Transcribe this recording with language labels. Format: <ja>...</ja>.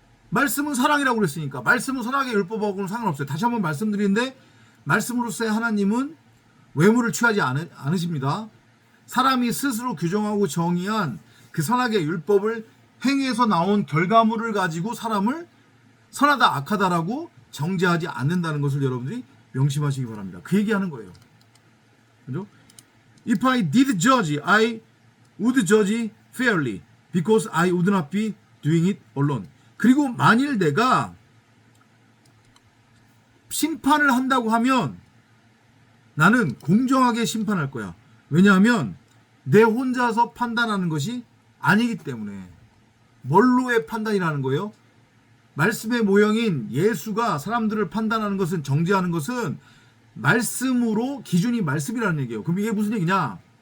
<ko>말씀은 사랑이라고 그랬으니까. 말씀은 선악의 율법하고는 상관없어요. 다시 한번 말씀드리는데 말씀으로서의 하나님은 외모를 취하지 않으십니다. 사람이 스스로 규정하고 정의한 그 선악의 율법을 행해서 나온 결과물을 가지고 사람을 선하다 악하다라고 정죄하지 않는다는 것을 여러분들이 명심하시기 바랍니다. 그 얘기하는 거예요. 그죠?</ko> <en>If I did judge, I would judge fairly because I would not be doing it alone.</en> <ko>그리고 만일 내가 심판을 한다고 하면 나는 공정하게 심판할 거야. 왜냐하면 내 혼자서 판단하는 것이 아니기 때문에. 뭘로의 판단이라는 거예요? 말씀의 모형인 예수가 사람들을 판단하는 것은, 정죄하는 것은 말씀으로, 기준이 말씀이라는 얘기예요. 그럼 이게 무슨 얘기냐?</ko>